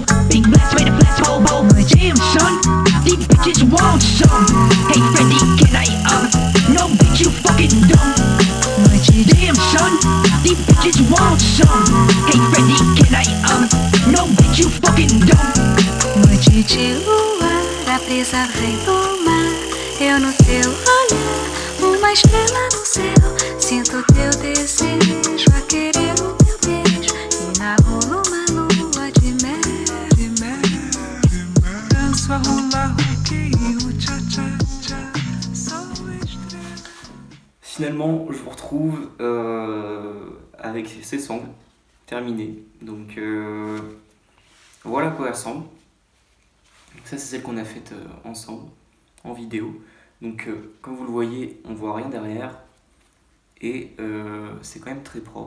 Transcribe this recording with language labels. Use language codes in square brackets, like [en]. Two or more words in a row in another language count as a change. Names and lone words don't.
[en] Big blast, made a blast, ho ho. Damn son, these bitches want some. Hey Freddy, can I no bitch, you fucking dumb. Damn son, these bitches want some. Hey Freddy, can I no bitch, you fucking dumb. [pt] Noite de luar, a brisa vem do mar. Eu no teu olhar, uma estrela no céu. Sinto teu desejo a querer o teu beijo. E na rua uma lua de mel. Danço a hula hoop, o cha cha cha. Sou estrela. [fr] Finalement, je vous retrouve avec ces sangles terminées. Donc voilà à quoi elles ressemblent. Ça, c'est celle qu'on a faite ensemble en vidéo. Donc comme vous le voyez, on voit rien derrière et c'est quand même très propre.